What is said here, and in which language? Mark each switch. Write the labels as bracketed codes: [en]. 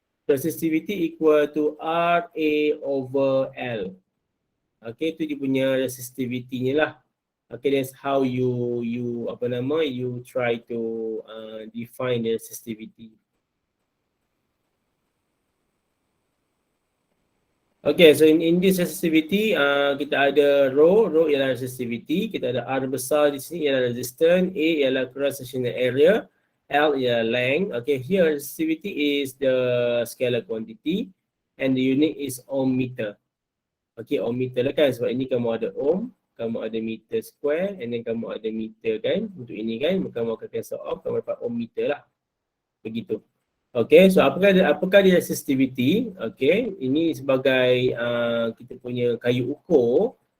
[en] Resistivity equal to RA over L. Okay, [ms] itu dia punya resistivity-nya lah. [en] Okay, that's how you try to define the resistivity. Okay, so in this resistivity, [ms] kita ada rho ialah resistivity, kita ada R besar di sini ialah resistance, A ialah cross-sectional area, L ialah length. [en] Okay, here resistivity is the scalar quantity and the unit is ohm meter. [ms] Okay, ohm meter lah kan, sebab ini kamu ada ohm, kamu ada meter square and then kamu ada meter kan, untuk ini kan, kamu akan cancel off, kamu dapat ohm meter lah. Begitu. Okay, so apakah dia resistivity? Okay, ini sebagai kita punya kayu ukur.